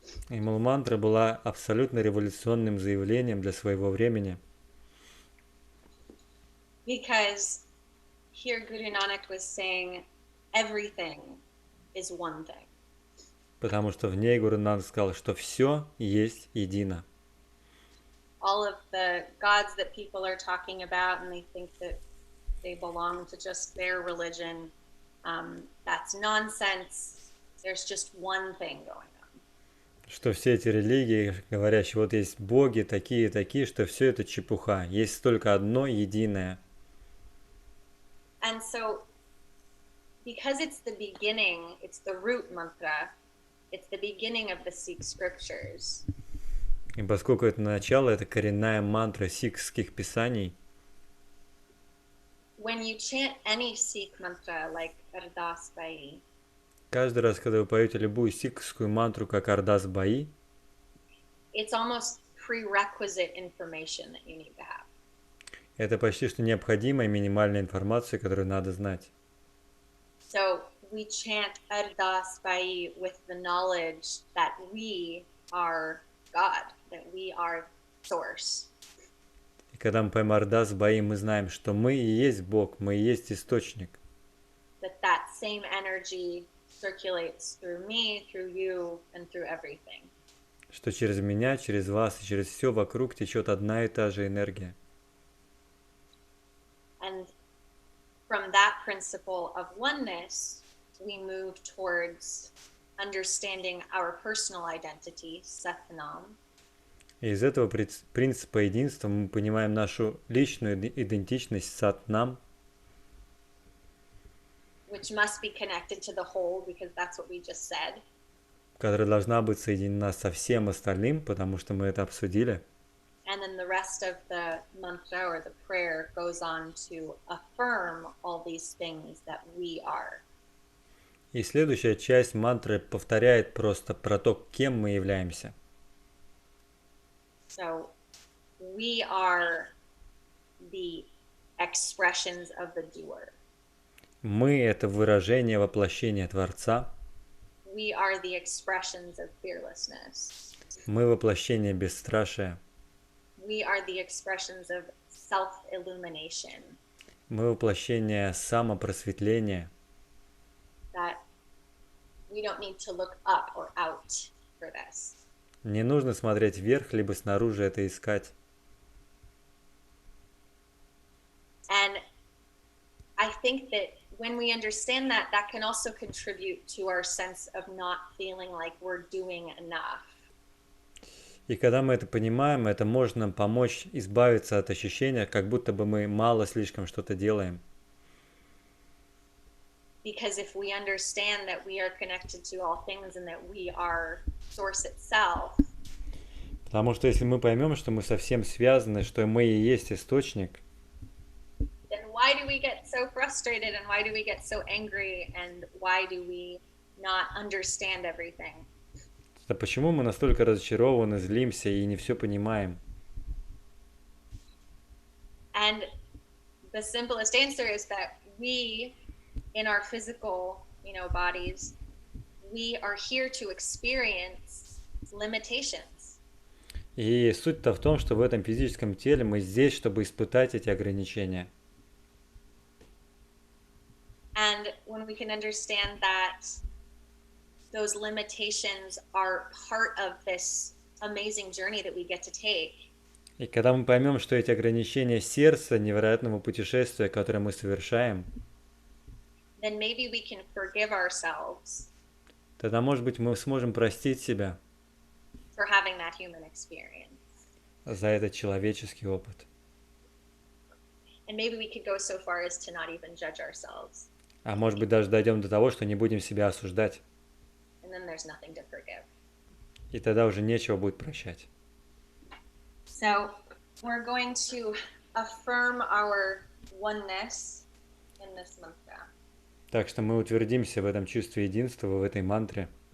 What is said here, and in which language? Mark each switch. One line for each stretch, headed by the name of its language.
Russian: И мул-мантра была абсолютно революционным заявлением для своего времени.
English: Because here Guru Nanak was saying everything is one thing.
Russian: Потому что в ней Гуру Нанак сказал, что все есть едино.
English: All of the gods that people are talking about and they think that they belong to just their religion, that's nonsense. There's just one thing going on.
Russian: Что все эти религии, говорящие, вот есть боги такие, такие, что все это чепуха. Есть только одно единое.
English: And so, because it's the beginning, it's the root mantra, it's the beginning of the Sikh scriptures.
Russian: И поскольку это начало, это коренная мантра сикхских писаний,
English: When you chant any Sikh mantra like Ardas Bai,
Russian: каждый раз, когда вы поете любую сикхскую мантру, как Ардас Баи,
English: it's almost prerequisite information that you need to have.
Russian: это почти что необходимая минимальная информация, которую надо знать.
English: So we chant Ardas Bai with the knowledge that we are God, that we are source.
Russian: И когда мы поем Ардас Баи, мы знаем, что мы и есть Бог, мы и есть источник.
English: That same energy circulates through me, through you, and through everything.
Russian: Что через меня, через вас и через все вокруг течет одна и та же энергия.
English: And from that principle of oneness, we move towards understanding our personal identity, Satnam.
Russian: И из этого принципа единства мы понимаем нашу личную идентичность Сатнам,
English: which must be connected to the whole, because that's what we just said.
Russian: которая должна быть соединена со всем остальным, потому что мы это обсудили.
English: And then the rest of the mantra or the prayer goes on to affirm all these things that we are.
Russian: И следующая часть мантры повторяет просто про то, кем мы являемся.
English: So we are the expressions of the doer.
Russian: Мы — это выражение воплощения Творца.
English: We are the expressions of fearlessness.
Russian: Мы воплощение бесстрашия.
English: We are the expressions of self-illumination.
Russian: Мы воплощение самопросветления.
English: we don't need to look up or out for this.
Russian: Не нужно смотреть вверх, либо снаружи это искать.
English: And I think that when we understand that, that can also contribute to our sense of not feeling like we're doing enough.
Russian: И когда мы это понимаем, это может нам помочь избавиться от ощущения, как будто бы мы мало слишком что-то делаем.
English: Because if we understand that we are connected to all things and that we are source itself,
Russian: Потому что если мы поймем, что мы совсем связаны, что мы и есть источник,
English: then why do we get so frustrated and why do we get so angry and why do we not understand everything?
Russian: то почему мы настолько разочарованы, злимся и не все понимаем?
English: And the simplest answer is that we, in our physical, bodies, we are here to experience limitations.
Russian: И суть-то в том, что в этом физическом теле мы здесь, чтобы испытать эти ограничения.
English: And when we can understand that those limitations are part of this amazing journey that we get to take,
Russian: И когда мы поймем, что эти ограничения сердца, невероятного путешествия, которое мы совершаем,
English: then maybe we can forgive ourselves
Russian: тогда, может быть, мы сможем простить себя
English: for having that human experience.
Russian: за этот человеческий опыт.
English: And maybe we could go so far as to not even judge ourselves.
Russian: А может быть, даже дойдем до того, что не будем себя осуждать.
English: And then there's nothing to forgive.
Russian: И тогда уже нечего будет прощать.
English: So we're going to affirm our oneness in this mantra.
Russian: Так что мы утвердимся в этом чувстве единства, в этой мантре.